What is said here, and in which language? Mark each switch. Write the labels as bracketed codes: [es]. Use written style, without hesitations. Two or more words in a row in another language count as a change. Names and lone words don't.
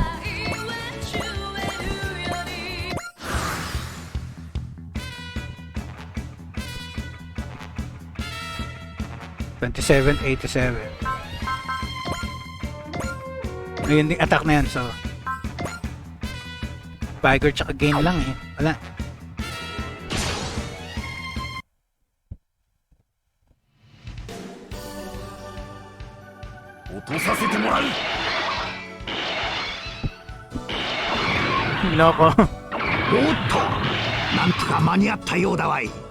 [tl] $27.87. Ayun yung attack na yan, so Vigor tsaka gain lang eh. Wala. Loko. [ja] おっとなんとか間に合ったようだわい。